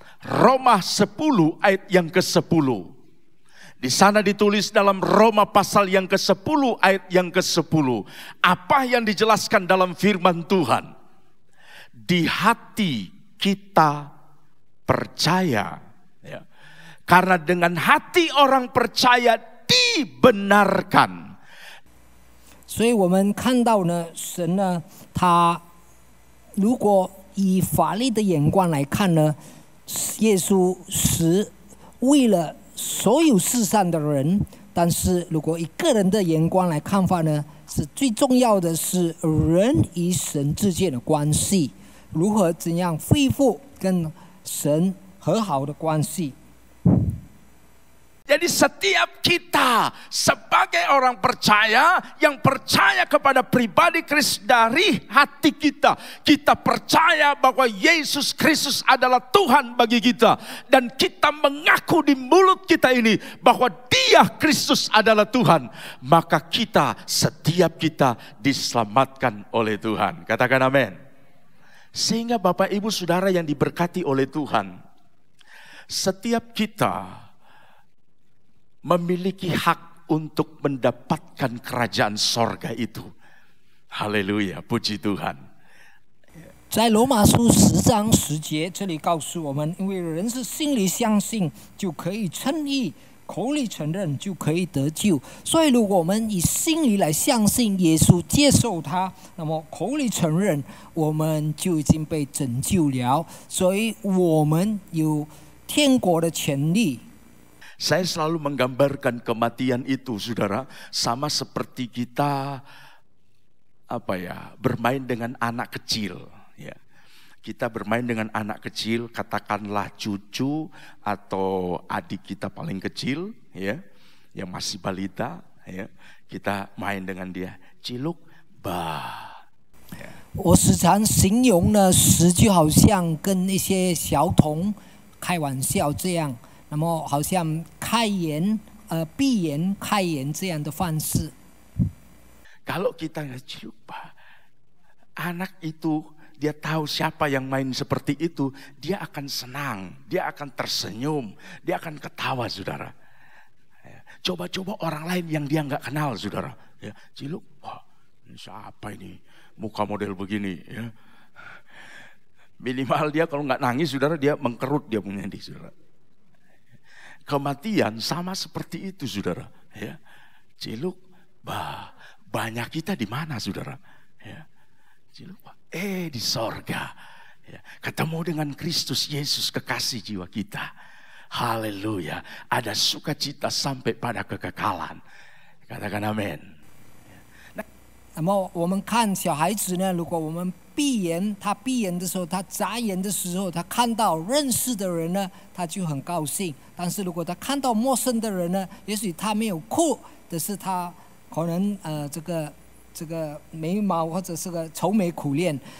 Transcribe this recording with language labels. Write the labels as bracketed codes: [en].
[id] Roma 10 ayat yang ke-10. Di sana ditulis dalam Roma pasal yang ke-10 ayat yang ke-10. Apa yang dijelaskan dalam firman Tuhan? Di hati kita percaya. Ya. Karena dengan hati orang percaya dibenarkan. [zh] 所以我们看到呢，神呢，他如果以法律的眼光来看呢，耶稣是为了所有世上的人，但是如果以个人的眼光来看法呢，是最重要的是人与神之间的关系，如何怎样恢复跟神和好的关系。 [id] Jadi setiap kita sebagai orang percaya yang percaya kepada pribadi Kristus dari hati kita, kita percaya bahwa Yesus Kristus adalah Tuhan bagi kita, dan kita mengaku di mulut kita ini bahwa Dia Kristus adalah Tuhan, maka setiap kita diselamatkan oleh Tuhan. Katakan amin. Sehingga Bapak Ibu Saudara yang diberkati oleh Tuhan, setiap kita memiliki hak untuk mendapatkan kerajaan sorga itu. Haleluya, puji Tuhan. [zh] 在罗马书10章10节，这里告诉我们，因为人是心里相信就可以称义，口里承认就可以得救。所以，如果我们以心里来相信耶稣，接受他，那么口里承认，我们就已经被拯救了。所以，我们有天国的权利。 [id] Saya selalu menggambarkan kematian itu, saudara, sama seperti kita bermain dengan anak kecil. Ya. Kita bermain dengan anak kecil, katakanlah cucu atau adik kita paling kecil, ya, yang masih balita, ya. Kita main dengan dia, ciluk, bah. [zh] 我时常形容呢，时就好像跟一些小童开玩笑这样。那么好像开眼、闭眼、开眼这样的方式。 [id] Kalau kita coba, anak itu dia tahu siapa yang main seperti itu, dia akan senang, dia akan tersenyum, dia akan ketawa, saudara. Coba-coba orang lain yang dia nggak kenal, saudara. Ya, ciluk, wah, ini siapa ini? Muka model begini, ya. Minimal dia kalau nggak nangis, saudara, dia mengkerut dia punya di, saudara. kematian sama seperti itu, saudara. Ya, ciluk, banyak kita di mana, saudara? Ya, ciluk, di sorga. Ya, ketemu dengan Kristus Yesus, kekasih jiwa kita. Haleluya, ada sukacita sampai pada kekekalan. Katakan amin. [zh] 那么我们看小孩子呢，如果我们闭眼，他闭眼的时候，他眨眼的时候，他看到认识的人呢，他就很高兴。但是如果他看到陌生的人呢，也许他没有哭，但是他可能这个眉毛或者是个愁眉苦脸。